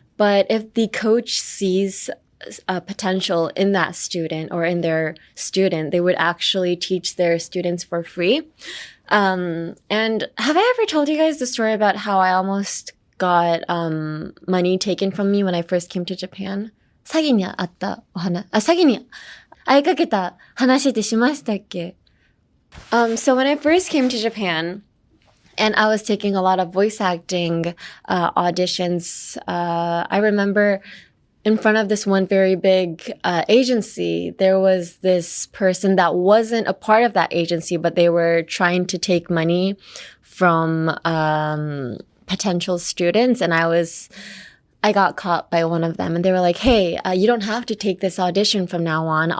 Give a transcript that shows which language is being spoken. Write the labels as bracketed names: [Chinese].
[English] But if the coach sees potential in that student or in their student, they would actually teach their students for free. And have I ever told you guys the story about how I almost got money taken from me when I first came to Japan? [Japanese] 詐欺にあったお話、詐欺に遭いかけた話ってしましたっけ? [English] So when I first came to Japan, and I was taking a lot of voice acting auditions, I remember in front of this one very big agency, there was this person that wasn't a part of that agency, but they were trying to take money from potential students, and I got caught by one of them, and they were like, hey, you don't have to take this audition from now on.